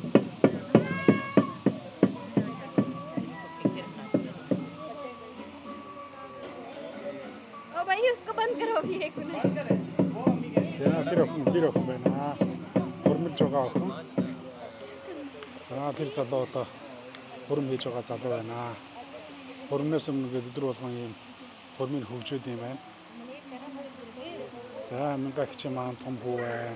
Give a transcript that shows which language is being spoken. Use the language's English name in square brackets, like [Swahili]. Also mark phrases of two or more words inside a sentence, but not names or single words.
[Hindi] ओ भाई उसको बंद करो अभी एक मिनट [Mongolian] За тэр охин байна. Хурмилж байгаа охин. За тэр залуу одоо хурм хийж байгаа залуу байна. Хурмнаас өмнө өдөр болгон ийм хурмыг хөгжөөд юм байна. За мангайч маань том хүү байна.